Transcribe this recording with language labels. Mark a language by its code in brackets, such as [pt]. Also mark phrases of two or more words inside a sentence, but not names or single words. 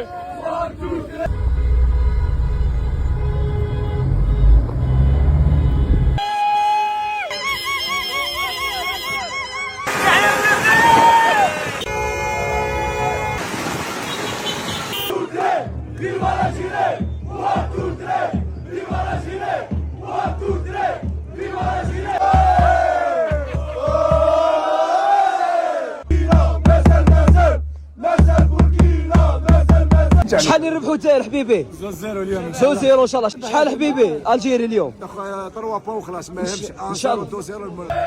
[en] One, two, three. [es] Viva la Gire! [en] One, two, three, [es] viva la Gire! [en] One, two, three, [es] viva la Gire! [ar] شحال يربحوا الجزائر حبيبي؟ 2-0 اليوم 2-0 ان شاء الله. شحال حبيبي الجيري اليوم؟ اخويا 3 بون خلاص ما يهمش ان شاء الله.